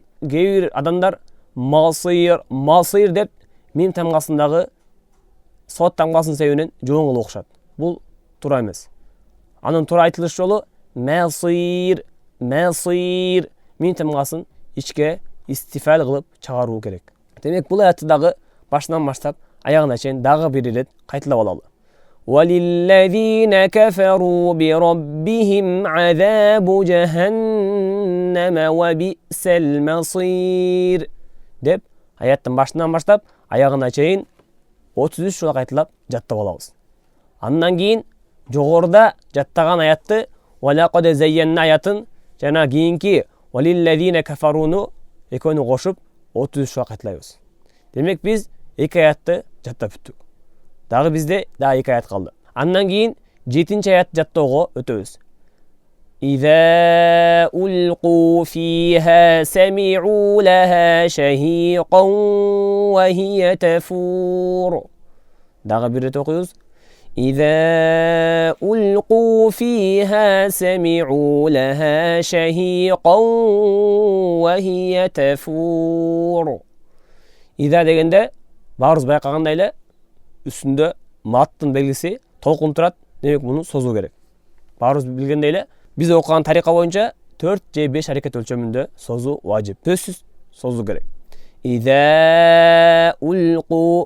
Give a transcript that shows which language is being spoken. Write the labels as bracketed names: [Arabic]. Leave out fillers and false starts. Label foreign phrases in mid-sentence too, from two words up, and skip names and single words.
[Kyrgyz] Кээ бир адамдар масир деп мим тамгасындагы сот тамгасынын себебинен жоон кылып окушат. Бул туура эмес. Анын туура айтылыш жолу масир мим тамгасын ичке истифал кылып чыгаруу керек. Демек бул аятты дагы башынан баштап аягына чейин дагы бир ирет кайталап алалы. [Arabic] وَلِلَّذِينَ كَفَرُوا بِرَبِّهِمْ عَذَابُ جَهَنَّمَ وَبِئْسَ الْمَصِيرُ [Kyrgyz] деп аяттын башынан баштап аягына чейин 33 жолу кайталап жаттап алабыз. Андан кийин жогоруда жаттаган аятты [Arabic] وَلَقَدْ زَيَّنَّا [Kyrgyz] аятын жана кийинки وَلِلَّذِينَ كَفَرُونу экөөнү кошуп 33 жолу кайталайбыз. Демек биз эки аятты жаттап бүттүк. Дагы бизде дагы эки аят калды. Андан кийин 7-нчи аятты жаттоого өтөбүз. [Arabic] إذا ألقوا فيها سمعوا لها شهيقا وهي تفور. [Kyrgyz] дагы бир ирет окуйбуз. [Arabic] إذا ألقوا فيها سمعوا لها شهيقا وهي تفور. [Kyrgyz] إذا дегенде баарыбыз байкагандай эле үстүндө маттын белгиси толкун турат. Демек муну созуу керек. Баарыбыз билгендей эле биз окуган тарика боюнча 4 же 5 аракет өлчөмүндө созуу важип. Сөзсүз созуу керек. [Arabic] إذا ألقوا.